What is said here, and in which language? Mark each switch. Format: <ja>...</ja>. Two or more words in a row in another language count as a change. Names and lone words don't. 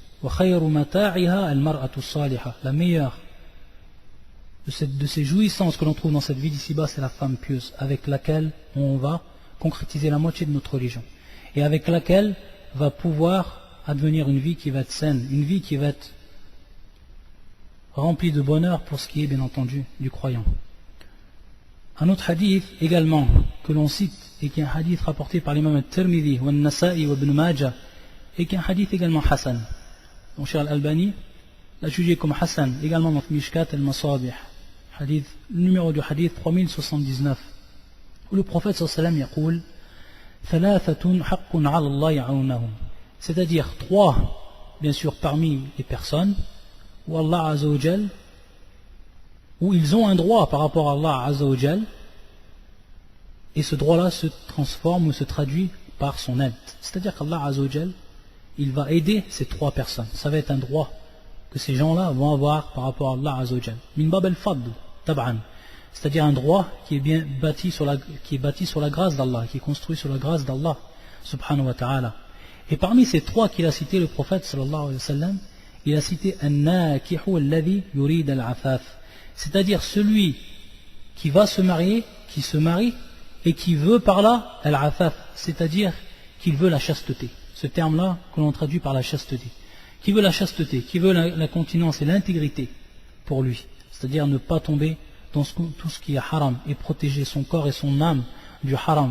<fr>La meilleure de ces jouissances que l'on trouve dans cette vie d'ici-bas, c'est la femme pieuse, avec laquelle on va concrétiser la moitié de notre religion, et avec laquelle va pouvoir advenir une vie qui va être saine, une vie qui va être remplie de bonheur pour ce qui est bien entendu du croyant. Un autre hadith également que l'on cite et qui est un hadith rapporté par l'imam al-Tirmidhi wa al-Nasa'i wa ibn Majah et qui est un hadith également Hassan. Donc Cheikh al-Albani l'a jugé comme Hassan également dans Mishkat al-Masabih, hadith, le numéro du hadith 3079, où le prophète</fr> <ar>صلى الله عليه وسلم يقول ثلاثة حق على الله عونهم,</ar> <fr>c'est-à-dire trois bien sûr parmi les personnes où Allah</fr> <ar>عز وجل,</ar> <fr>où ils ont un droit par rapport à Allah</fr> <ar>عز وجل,</ar> <fr>et ce droit-là se transforme ou se traduit par son aide. C'est-à-dire qu'Allah</fr> <ar>عز وجل,</ar> <fr>il va aider ces trois personnes. Ça va être un droit que ces gens-là vont avoir par rapport à Allah</fr> <ar>عز وجل. من باب الفضل طبعا.</ar> <fr>C'est-à-dire un droit qui est bien bâti sur la grâce d'Allah, qui est construit sur la grâce d'Allah,</fr> <ar>سبحانه وتعالى.</ar> <fr>Et parmi ces trois qu'il a cités, le prophète</fr> <ar>صلى الله عليه وسلم,</ar> <fr>il a cité</fr> <ar>الناكح الذي يريد العفاف,</ar> <fr>c'est-à-dire celui qui va se marier, qui se marie et qui veut par là al-afaf, c'est-à-dire qu'il veut la chasteté. Ce terme-là que l'on traduit par la chasteté. Qui veut la chasteté, qui veut la continence et l'intégrité pour lui, c'est-à-dire ne pas tomber dans tout ce qui est haram et protéger son corps et son âme du haram.</fr>